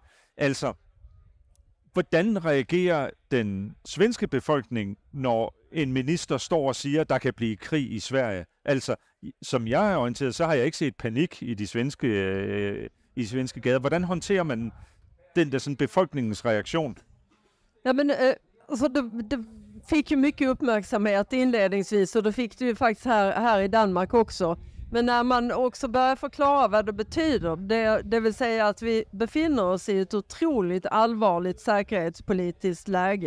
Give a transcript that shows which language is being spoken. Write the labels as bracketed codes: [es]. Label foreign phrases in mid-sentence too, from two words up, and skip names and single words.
[da] Altså, hvordan reagerer den svenske befolkning, når en minister står og siger, at der kan blive krig i Sverige? Altså, som jeg er orienteret, så har jeg ikke set panik i de svenske gader. Hvordan håndterer man den der sådan befolkningens reaktion? [sv] Ja, men alltså det fick ju mycket uppmärksamhet inledningsvis, och det fick det ju faktiskt här i Danmark också. Men när man också börjar förklara vad det betyder, det vill säga att vi befinner oss i ett otroligt allvarligt säkerhetspolitiskt läge.